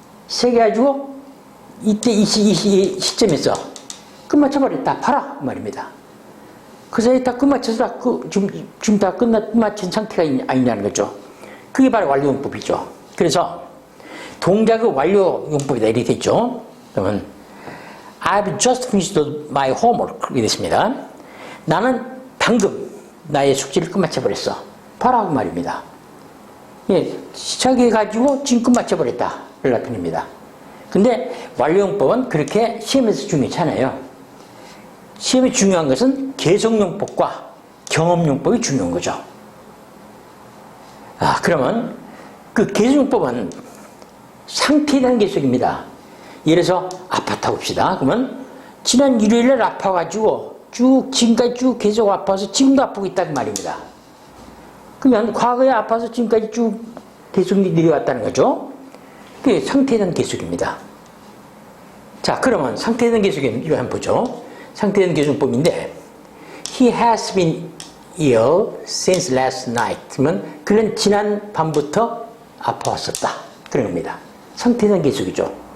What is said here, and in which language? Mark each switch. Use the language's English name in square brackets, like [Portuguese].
[Korean] 시작해가지고 이때 이 시점에서 끝마쳐버렸다. 봐라 그 말입니다. 그 사이에 다 끝마쳐서 지금 다 끝마친 상태가 아니냐는 거죠. 그게 바로 완료용법이죠. 그래서 동작의 완료용법이다 이렇게 됐죠. 그러면 [English] I've just finished my homework [Korean] 이렇게 됐습니다. 나는 방금 나의 숙제를 끝마쳐버렸어. 봐라 그 말입니다. 예, 시작해가지고 지금 끝마쳐버렸다 를 나타냅니다. 근데 완료용법은 그렇게 시험에서 중요치 않아요. 시험에 중요한 것은 계속용법과 경험용법이 중요한 거죠. 그러면 그 계속용법은 상태에 대한 계속입니다. 예를 들어서 아팠다고 봅시다. 그러면 지난 일요일날 아파가지고 지금까지 쭉 계속 아파서 지금도 아프고 있다는 말입니다. 그러면 과거에 아파서 지금까지 쭉 계속 내려왔다는 거죠. 그게 상태에 대한 계속입니다. 자, 그러면 상태에 대한 계속은 이거 한번 보죠. 상태에 대한 계속법인데 [English] He has been ill since last night. [Korean] 그러면 그는 지난 밤부터 아파왔었다. 그런 겁니다. 상태에 대한 계속이죠.